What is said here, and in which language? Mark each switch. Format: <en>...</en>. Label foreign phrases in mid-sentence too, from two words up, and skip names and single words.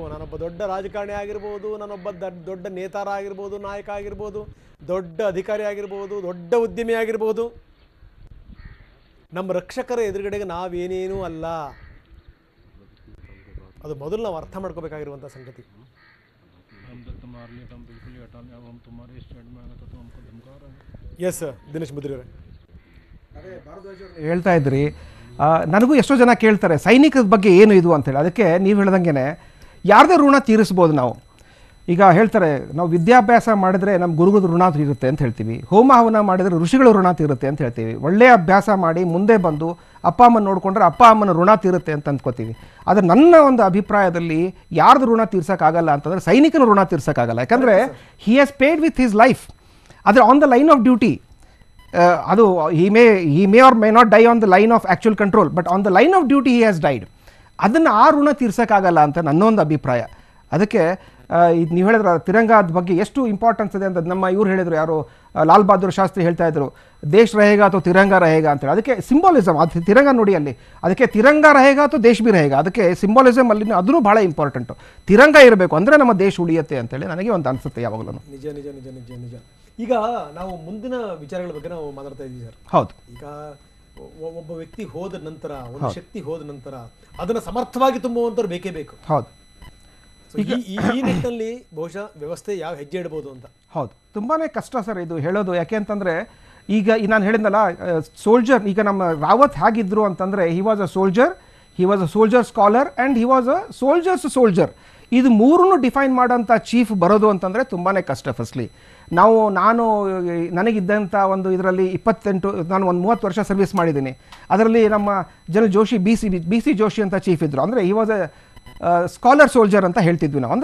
<kn>ನಾನೊಬ್ಬ ದೊಡ್ಡ ರಾಜಕಾರಣಿ ಆಗಿರ್ಬೋದು, ನಾನೊಬ್ಬ ದೊಡ್ಡ ನೇತಾರ ಆಗಿರ್ಬೋದು, ನಾಯಕ ಆಗಿರ್ಬೋದು, ದೊಡ್ಡ ಅಧಿಕಾರಿ ಆಗಿರ್ಬೋದು, ದೊಡ್ಡ ಉದ್ಯಮಿ ಆಗಿರ್ಬೋದು, ನಮ್ಮ ರಕ್ಷಕರ ಎದುರುಗಡೆಗೆ ನಾವೇನೇನೂ ಅಲ್ಲ. ಅದು ಮೊದಲು ನಾವು ಅರ್ಥ ಮಾಡ್ಕೋಬೇಕಾಗಿರುವಂಥ ಸಂಗತಿ.</kn> <hi>मार लिया था, हम बिल्कुल ही हटा लिया, अब हम तुम्हारे स्टैंड में आ गए तो हमको धमका रहे हैं।</hi> <kn>ಎಸ್ ದಿನೇಶ್ ಮುದ್ರಿ ಅವರೇ, ಹೇಳ್ತಾ ಇದ್ರಿ, ನನಗೂ ಎಷ್ಟೋ ಜನ ಕೇಳ್ತಾರೆ ಸೈನಿಕರ ಬಗ್ಗೆ ಏನು ಇದು ಅಂತೇಳಿ. ಅದಕ್ಕೆ ನೀವು ಹೇಳ್ದಂಗೆ ಯಾರದೇ ಋಣ ತೀರಿಸ್ಬೋದು ನಾವು. ಈಗ ಹೇಳ್ತಾರೆ ನಾವು ವಿದ್ಯಾಭ್ಯಾಸ ಮಾಡಿದರೆ ನಮ್ಮ ಗುರುಗಳ ಋಣ ತೀರುತ್ತೆ ಅಂತ ಹೇಳ್ತೀವಿ, ಹೋಮ ಹವನ ಮಾಡಿದರೆ ಋಷಿಗಳ ಋಣ ತೀರುತ್ತೆ ಅಂತ ಹೇಳ್ತೀವಿ, ಒಳ್ಳೆಯ ಅಭ್ಯಾಸ ಮಾಡಿ ಮುಂದೆ ಬಂದು ಅಪ್ಪ ಅಮ್ಮನ ನೋಡಿಕೊಂಡ್ರೆ ಅಪ್ಪ ಅಮ್ಮನ ಋಣ ತೀರುತ್ತೆ ಅಂತ ಅಂದ್ಕೋತೀವಿ. ಆದರೆ ನನ್ನ ಒಂದು ಅಭಿಪ್ರಾಯದಲ್ಲಿ ಯಾರ್ದು ಋಣ ತೀರ್ಸೋಕ್ಕಾಗಲ್ಲ ಅಂತಂದರೆ ಸೈನಿಕನ ಋಣ ತೀರ್ಸೋಕ್ಕಾಗಲ್ಲ. ಯಾಕಂದರೆ</kn> <en>he has paid with his life.</en> <kn>ಆದರೆ</kn> <en>on the line of duty</en> <kn>ಅದು</kn> <en>he may or may not die on the line of actual control, but on the line of duty he has died.</en> <kn>ಅದನ್ನು ಆ ಋಣ ತೀರ್ಸೋಕ್ಕಾಗಲ್ಲ ಅಂತ ನನ್ನೊಂದು ಅಭಿಪ್ರಾಯ. ಅದಕ್ಕೆ ಇದು ನೀವು ಹೇಳಿದ್ರೆ ತಿರಂಗಾದ ಬಗ್ಗೆ ಎಷ್ಟು ಇಂಪಾರ್ಟೆನ್ಸ್ ಇದೆ ಅಂತ ನಮ್ಮ ಇವ್ರು ಹೇಳಿದರು, ಯಾರು ಲಾಲ್ ಬಹದ್ದೂರ್ ಶಾಸ್ತ್ರಿ ಹೇಳ್ತಾ ಇದ್ರು,</kn> <hi>देश रहेगा तो तिरंगा रहेगा</hi> <kn>ಅಂತೇಳಿ. ಅದಕ್ಕೆ ಸಿಂಬಾಲಿಸಮ್, ಅದು ತಿರಂಗ ನೋಡಿ ಅಲ್ಲಿ, ಅದಕ್ಕೆ</kn> <hi>तिरंगा रहेगा तो देश भी रहेगा.</hi> <kn>ಅದಕ್ಕೆ ಸಿಂಬಾಲಿಸಮ್ ಅಲ್ಲಿ ಅದೂ ಭಾಳ ಇಂಪಾರ್ಟೆಂಟು. ತಿರಂಗ ಇರಬೇಕು ಅಂದರೆ ನಮ್ಮ ದೇಶ ಉಳಿಯುತ್ತೆ ಅಂತೇಳಿ ನನಗೆ ಒಂದು ಅನಿಸುತ್ತೆ ಯಾವಾಗಲೂ. ನಿಜ ನಿಜ ನಿಜ ನಿಜ ನಿಜ. ಈಗ ನಾವು ಮುಂದಿನ ವಿಚಾರಗಳ ಬಗ್ಗೆ ನಾವು ಮಾತಾಡ್ತಾ ಇದ್ದೀವಿ ಸರ್. ಹೌದು. ಈಗ ಒಬ್ಬ ವ್ಯಕ್ತಿ ಹೋದ ನಂತರ, ಒಂದು ಶಕ್ತಿ ಹೋದ ನಂತರ ಅದನ್ನು ಸಮರ್ಥವಾಗಿ ತುಂಬುವಂಥವ್ರು ಬೇಕೇ ಬೇಕು. ಹೌದು. ಈ ನಿಟ್ಟಿನಲ್ಲಿ ಬಹುಶಃ ವ್ಯವಸ್ಥೆ ಯಾವ ಹೆಜ್ಜೆ ಇಡಬಹುದು ಅಂತ. ಹೌದು, ತುಂಬಾ ಕಷ್ಟ ಸರ್ ಇದು ಹೇಳೋದು. ಯಾಕೆ ಅಂತಂದರೆ ಈಗ ನಾನು ಹೇಳಿದ್ನಲ್ಲ ಸೋಲ್ಜರ್, ಈಗ ನಮ್ಮ ರಾವತ್ ಹೇಗಿದ್ರು ಅಂತಂದರೆ</kn> <en>he was a soldier, he was a soldier scholar and he was a soldier.</en> <kn>ಇದು ಮೂರನ್ನು ಡಿಫೈನ್ ಮಾಡೋಂಥ ಚೀಫ್ ಬರೋದು ಅಂತಂದರೆ ತುಂಬಾ ಕಷ್ಟ. ಫಸ್ಟ್ಲಿ ನಾನು ನನಗಿದ್ದಂಥ ಒಂದು ಇದರಲ್ಲಿ 28, ನಾನು ಒಂದು 30 ವರ್ಷ ಸರ್ವಿಸ್ ಮಾಡಿದ್ದೀನಿ. ಅದರಲ್ಲಿ ನಮ್ಮ ಜೋಶಿ ಬಿ ಸಿ ಜೋಶಿ ಅಂತ ಚೀಫ್ ಇದ್ದರು. ಅಂದರೆ</kn> <en>he was a scholar soldier</en> <kn>ಅಂತ ಹೇಳ್ತಿದ್ವಿ ನಾವು.</kn>